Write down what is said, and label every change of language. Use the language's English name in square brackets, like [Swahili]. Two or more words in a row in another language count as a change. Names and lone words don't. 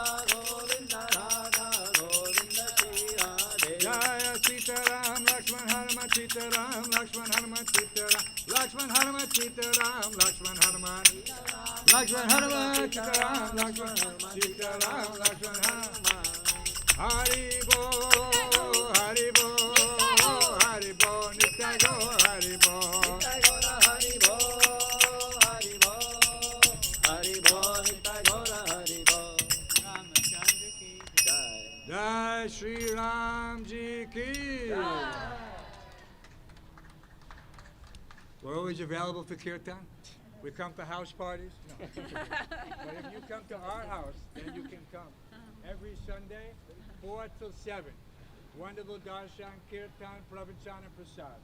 [Hindi] Govinda Shri Radhe Jaya Sitaram Lakshman Hanuman Sitaram Lakshman Hanuman Sitaram Lakshman Hanuman Sitaram Lakshman Hanuman Lakshman Hanuman Sitaram Lakshman Sitaram Lakshman Hanuman Hari Bo हरि बो हरि बो नित्य गो हरि बो नित्य गो हरि बो हरि बो हरि बो नित्य गो हरि बो रामचन्द्र की जय जय श्री राम जी की [English] We're always available for kirtan. We come to house parties. No. But if you come to our house, then you can come. Every Sunday, 4 till 7. Wonderful darshan, kirtan, pravachan, and prasad.